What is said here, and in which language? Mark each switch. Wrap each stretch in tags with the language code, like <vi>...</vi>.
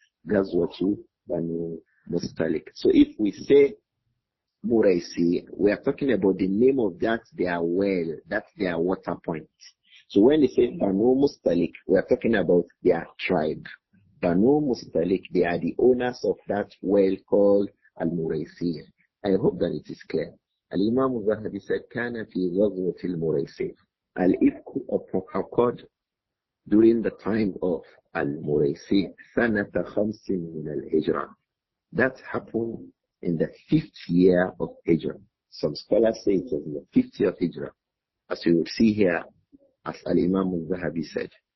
<en>Ghazwatu Bani Mustalik. So if we say Muraysi, we are talking about the name of that their well, that's their water point. So when they say Banu Mustalik, we are talking about their tribe. Banu Mustalik, they are the owners of that well called Al-Muraysi. I hope that it is clear. Al-Imām Adh-Dhahabi said,</en> <ar>كان في غزوة المريسي.</ar> <en>Al-Ifk occurred during the time of Al-Muraysi,</en> <ar>سنة 5 من الهجرة.</ar> <en>That happened in the 5th year of Hijrah. Some scholars say it was in the 5th year of Hijrah. As you will see here, as Al-Imām Adh-Dhahabi said.</en>